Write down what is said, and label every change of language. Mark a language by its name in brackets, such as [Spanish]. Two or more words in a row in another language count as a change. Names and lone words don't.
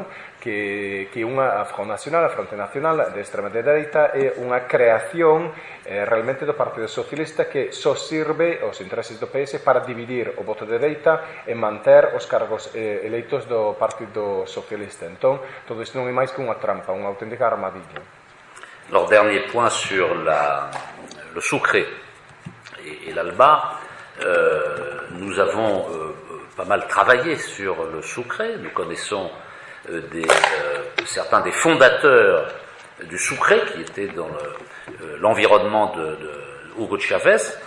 [Galician] Que a Front National, a Fronte Nacional de extrema dereita, é unha creación realmente do Partido Socialista que só sirve aos intereses do PS para dividir o voto de dereita e manter os cargos eleitos do Partido Socialista. Entón, todo isto non é máis que unha trampa, unha auténtica armadilla. [French] Alors, dernier point sur le sucré et l'Alba. Nous avons pas mal travaillé sur le sucré. Nous connaissons certains des fondateurs du sucré qui étaient dans l'environnement de Hugo Chavez.